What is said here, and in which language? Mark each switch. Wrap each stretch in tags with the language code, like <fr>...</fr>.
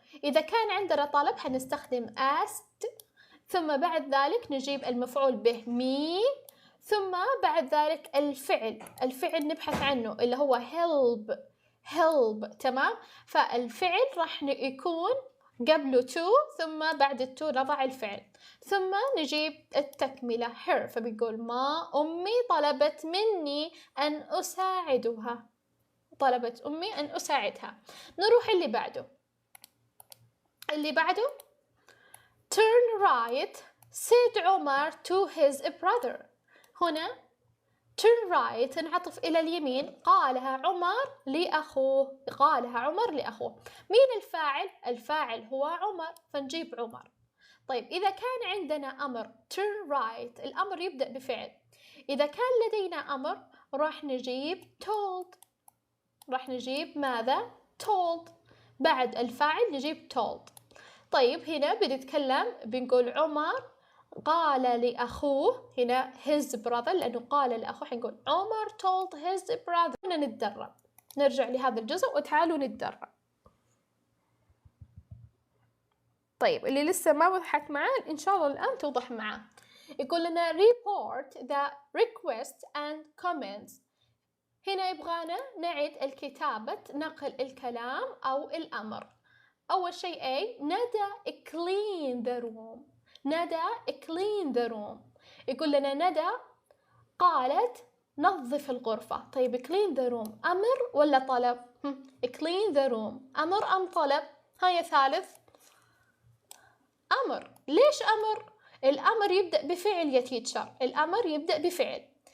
<ar>إذا كان عندنا طلب حنستخدم asked، ثم بعد ذلك نجيب المفعول به me، ثم بعد ذلك الفعل نبحث عنه اللي هو help. تمام. فالفعل راح يكون قبله to، ثم بعد التو نضع الفعل، ثم نجيب التكملة her. فبيقول ما أمي طلبت مني أن أساعدها، طلبت أمي أن أساعدها. نروح اللي بعده</ar> <en>turn right said عمر to his brother.</en> <ar>هنا turn right نعطف إلى اليمين، قالها عمر لأخوه، مين الفاعل؟ الفاعل هو عمر، فنجيب عمر. طيب إذا كان عندنا أمر</ar> <en>turn right،</en> <ar>الأمر يبدأ بفعل. إذا كان لدينا أمر راح نجيب told، راح نجيب ماذا؟ told. بعد الفاعل نجيب told. طيب هنا بنتكلم، بنقول عمر قال لأخوه، هنا his brother لأنه قال لأخوه، حنقول عمر</ar> <en>told his brother.</en> <ar>نتدرب، نرجع لهذا الجزء وتعالوا نتدرب. طيب اللي لسه ما وضحت معاه إن شاء الله الآن توضح معاه. يقول لنا</ar> <en>report the request and comments.</en> <ar>هنا يبغانا نعد الكتابة، نقل الكلام أو الأمر. أول شيء</ar> <en>A، ندى clean the room. ندى clean the room.</en> <ar>يقول لنا ندى قالت نظف الغرفة. طيب</ar> <en>clean the room</en> <ar>أمر ولا طلب؟ clean the room أمر أم طلب؟ هيا ثالث. أمر. ليش أمر؟ الأمر يبدأ بفعل يا تيتشر، الأمر يبدأ بفعل.</ar>